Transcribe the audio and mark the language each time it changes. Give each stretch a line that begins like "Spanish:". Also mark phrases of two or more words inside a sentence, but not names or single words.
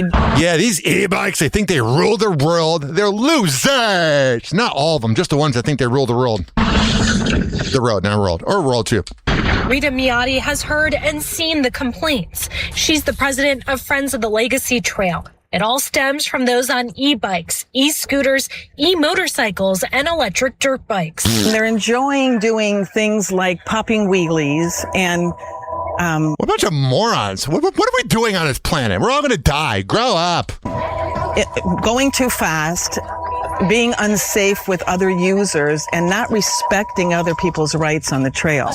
English: Yeah, these e-bikes, they think they rule the world. They're losers. Not all of them, just the ones that think they rule the world. The road, not world. Or world, too. Rita Miotti has heard and seen the complaints. She's the president of Friends of the Legacy Trail. It all stems from those on e-bikes, e-scooters, e-motorcycles, and electric dirt bikes. They're enjoying doing things like popping wheelies and... what a bunch of morons. What are we doing on this planet? We're all going to die. Grow up. Going too fast, being unsafe with other users, and not respecting other people's rights on the trail.